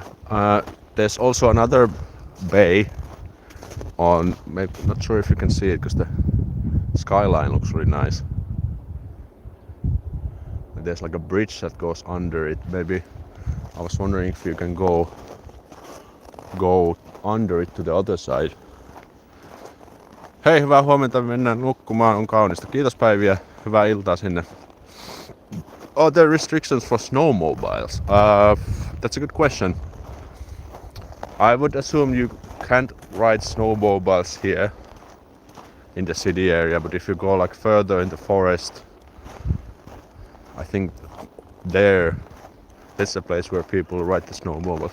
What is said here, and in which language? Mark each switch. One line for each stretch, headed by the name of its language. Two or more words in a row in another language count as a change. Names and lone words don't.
English: There's also another bay on, maybe, not sure if you can see it because the skyline looks really nice. And there's like a bridge that goes under it. Maybe I was wondering if you can go under it to the other side.
Finnish: Hei, hyvää huomenta, mennään nukkumaan, on kaunista. Kiitos Päiviä, hyvää iltaa sinne.
English: Are there restrictions for snowmobiles? That's a good question. I would assume you can't ride snowmobiles here in the city area, but if you go like further in the forest, I think that's a place where people ride the snowmobiles.